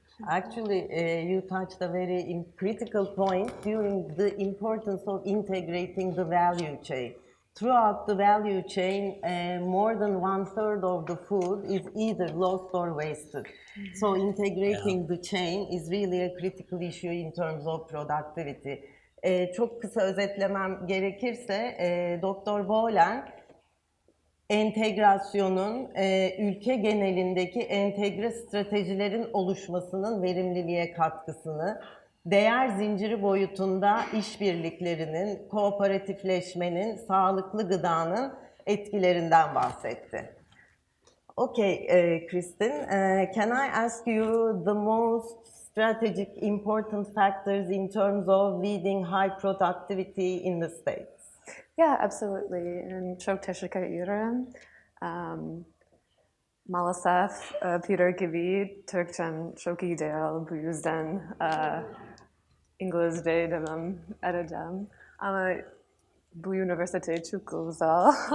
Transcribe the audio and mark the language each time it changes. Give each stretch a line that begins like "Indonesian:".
English: Actually, you touched a very critical point during the importance of integrating the value chain. Throughout the value chain, more than 1/3 of the food is either lost or wasted. So integrating the chain is really a critical issue in terms of productivity.
Turkish: Çok kısa özetlemem gerekirse, Dr. Bohlen, entegrasyonun ülke genelindeki entegre stratejilerin oluşmasının verimliliğe katkısını, değer zinciri boyutunda işbirliklerinin, kooperatifleşmenin, sağlıklı gıdanın etkilerinden bahsetti.
English: Okay, Kristin, can I ask you the most strategic important factors in terms of leading high productivity in the States? Yeah, absolutely.
Turkish: And çok teşekkür ederim. Maalesef Peter gibi Türkçem çok iyi değil. Bu yüzden İngilizce devam edeceğim. Ama bu üniversite çok güzel.